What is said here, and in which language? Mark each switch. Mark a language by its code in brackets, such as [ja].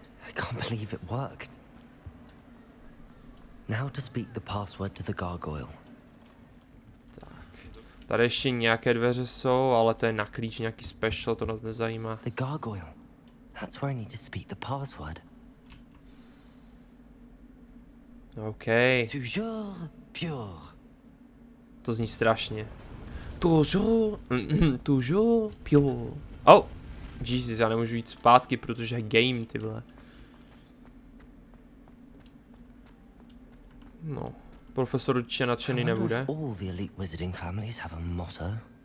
[en] I can't believe it worked. Now to speak the password to the gargoyle. [cs] Tak. Tady ještě nějaké dveře jsou, ale to je na klíč nějaký special, to nás nezajímá. [en] The gargoyle. That's where I need to speak the password. OK. [fr] Toujours pure. [cs] To zní strašně. [fr] Toujours pure. [cs] Jesus, já nemůžu jít zpátky, protože je game, ty vole. No, profesor určitě nadšený nebude. [en] All the elite wizarding families have a motto.